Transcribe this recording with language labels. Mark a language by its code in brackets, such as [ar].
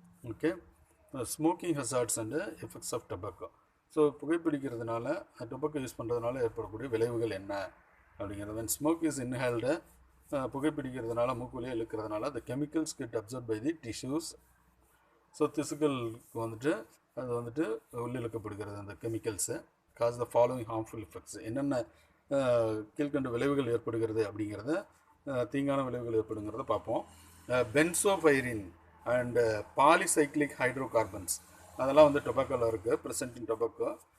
[en] Okay, smoking hazards and effects of tobacco. [ta] So புகைப்பிடிக்கிறதுனால tobacco use பண்ணுறதுனால ஏற்படக்கூடிய விளைவுகள் என்ன அப்படிங்கிறது. [en] when smoke is inhaled, [ta] புகைப்பிடிக்கிறதுனால மூக்குவழியாக இழுக்கிறதுனால [en] the chemicals get absorbed by the tissues. [ta] So திசுக்களுக்கு வந்துட்டு அது வந்துட்டு உள்ளிழுக்கப்படுகிறது அந்த chemicals. [en] Cause the following harmful effects. [ta] என்னென்ன கீழ்கண்ட விளைவுகள் ஏற்படுகிறது அப்படிங்கிறத, தீங்கான விளைவுகள் ஏற்படுங்கிறத பார்ப்போம். [en] benzopyrene and polycyclic hydrocarbons [ta] அதெல்லாம் வந்து டொபாக்கோவில் இருக்குது, [en] Present in tobacco.